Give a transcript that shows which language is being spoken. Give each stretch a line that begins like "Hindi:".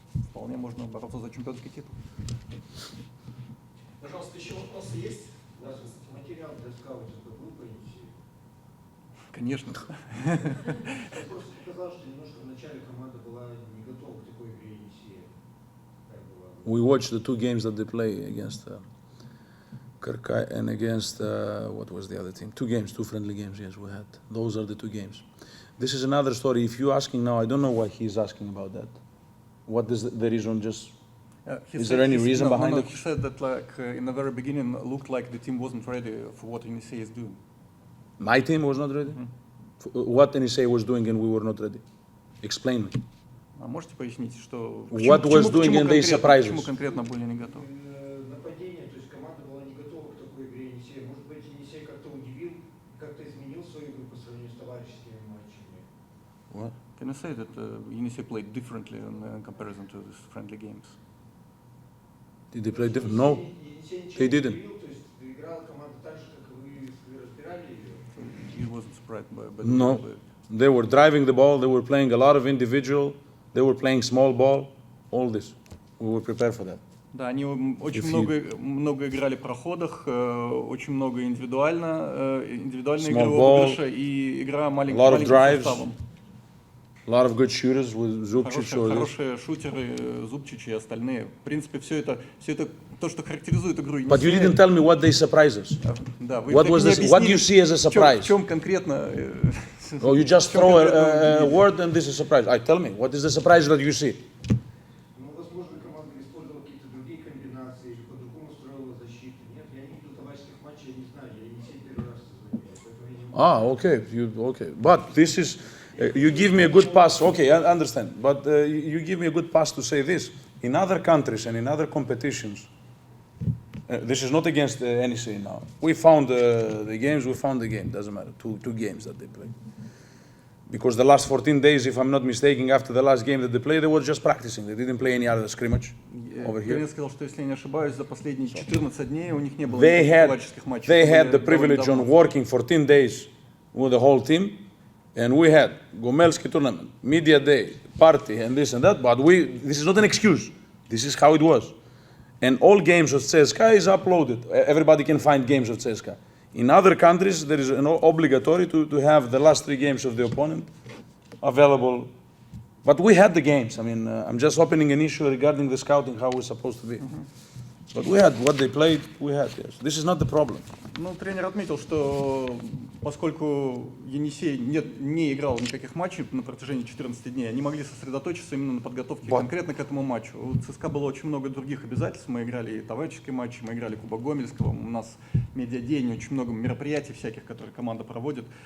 Russian: Вполне можно бороться за чемпионский титул. Пожалуйста, еще вопросы есть? У вас материал для скаутинга был по Енисею? Конечно. Я просто показал, что немножко в начале команда была не готова к такой игре Енисея.
English: We watched the 2 games that they play against Kirkai and against, what was the other team? 2 games, 2 friendly games, yes, we had. Those are the 2 games. This is another story. If you're asking now, I don't know why he's asking about that. What is the reason? Just is there any reason behind it? He said that in the very beginning looked like the team wasn't ready for what Yenisi is doing. My team was not ready? What Yenisi was doing and we were not ready? Explain me.
Russian: А можете пояснить, что
English: What was doing and they surprised us?
Russian: Почему конкретно были не готовы? Нападение, то есть команда была не готова к такой игре Енисея. Может быть, Енисей как-то удивил, как-то изменил свою игру по сравнению с товарищескими матчами.
English: What? Can you say that Yenisi played differently in comparison to these friendly games? Did they play different? No, they didn't.
Russian: То есть играла команда так же, как вы разбирали ее?
English: He wasn't surprised by No. They were driving the ball, they were playing a lot of individual, they were playing small ball, all this. We were prepared for that.
Russian: Да, они очень много играли в проходах, очень много индивидуальной игры обыгрыша и игра маленьким составом.
English: A lot of good shooters with Zubčić.
Russian: Хорошие шутеры, Зубчич и остальные. В принципе, все это то, что характеризует игру Енисея.
English: But you didn't tell me what they surprised us.
Russian: Да, вы
English: What was this? What do you see as a surprise?
Russian: В чем конкретно?
English: Oh, you just throw a word and this is a surprise. Tell me, what is the surprise that you see?
Russian: Ну, возможно, команда использовала какие-то другие комбинации или по-другому строила защиту. Нет, я не видел товарищеских матчей, я не знаю, я Енисей первый раз созвонил.
English: Okay. But this is, you give me a good pass. Okay, I understand. But you give me a good pass to say this. In other countries and in other competitions, this is not against Yenisi now. We found the games, doesn't matter. Two games that they played. Because the last 14 days, if I'm not mistaken, after the last game that they played, they were just practicing. They didn't play any other scrimmage over here.
Russian: Я сказал, что если я не ошибаюсь, за последние 14 дней у них не было никаких товарищеских матчей.
English: They had the privilege on working 14 days with the whole team And we had Gomelski tournament, media day, party, and this and that, but this is not an excuse. This is how it was. And all games of Cska is uploaded. Everybody can find games of Cska. In other countries, there is an obligatory to have the last 3 games of the opponent available. But we had the games. I mean, I'm just opening an issue regarding the scouting, how it's supposed to be. But we had what they played, we had, yes. This is not the problem.
Russian: Ну, тренер отметил, что поскольку Енисей не играл никаких матчей на протяжении 14 дней, они могли сосредоточиться именно на подготовке конкретно к этому матчу. У ЦСКА было очень много других обязательств. Мы играли и товарищеские матчи, мы играли Кубок Гомельского, у нас медиадень, очень много мероприятий всяких, которые команда проводит.